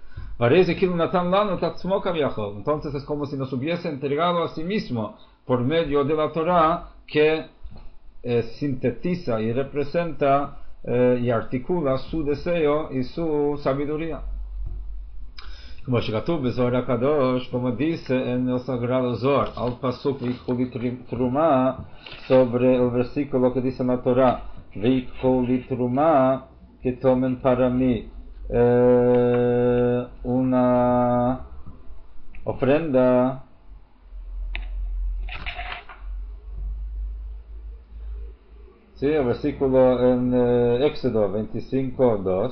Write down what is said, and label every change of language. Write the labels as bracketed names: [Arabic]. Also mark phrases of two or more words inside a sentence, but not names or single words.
[Spanish] Entonces es como si nos hubiese entregado a sí mismo por medio de la Torah, que sintetiza y representa y articula su deseo y su sabiduría. [Hebrew] Como שכתוב בזוהר הקדוש, [Spanish] como dice en el sagrado Zohar, al pasuk [Hebrew] ויקחו תרומה, [Spanish] sobre el versículo que dice en la Torah, [Hebrew] ויקחו תרומה, [Spanish] que tomen para mí una ofrenda sí, el versículo en Éxodo 25:2.